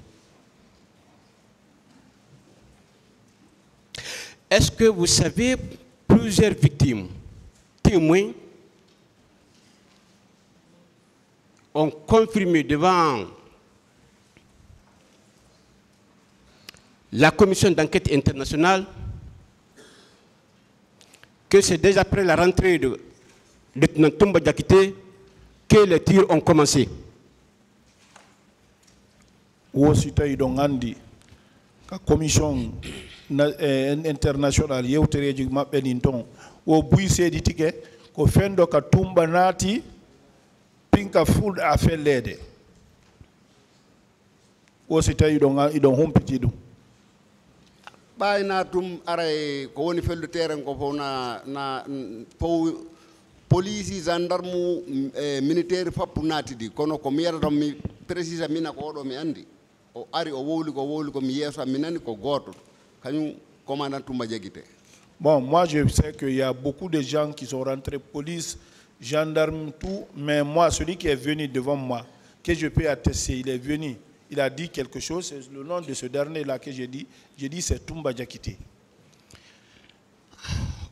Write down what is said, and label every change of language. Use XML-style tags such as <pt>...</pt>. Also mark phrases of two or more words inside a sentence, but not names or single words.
<fr>Est-ce que vous savez plusieurs victimes, témoins, ont confirmé devant la commission d'enquête internationale que c'est déjà après la rentrée de lieutenant Toumba Diakité que les tirs ont commencé? La commission internationale</fr> <ff>yewtereji mabbe nin ton o buy seedi tike ko fendo ka Toumba naati pinka fulde a fellede o si tawi idon humpiti dum ɓayna tum aray ko woni fellu terrain ko fof na</ff> <fr>police gendarme militaire</fr> <ff>fappu naatidi kono ko mi yetta mi précise mina ko oɗo mi andi o ari o wowli ko mi yeeso mi nani ko goto kañum commandant Toumba Diakité.</ff> <fr>Bon, moi je sais qu'il y a beaucoup de gens qui sont rentrés, police, gendarme, tout, mais moi, celui qui est venu devant moi, que je peux attester, il est venu, il a dit quelque chose, c'est le nom de ce dernier-là que j'ai dit c'est Toumba Diakité.</fr>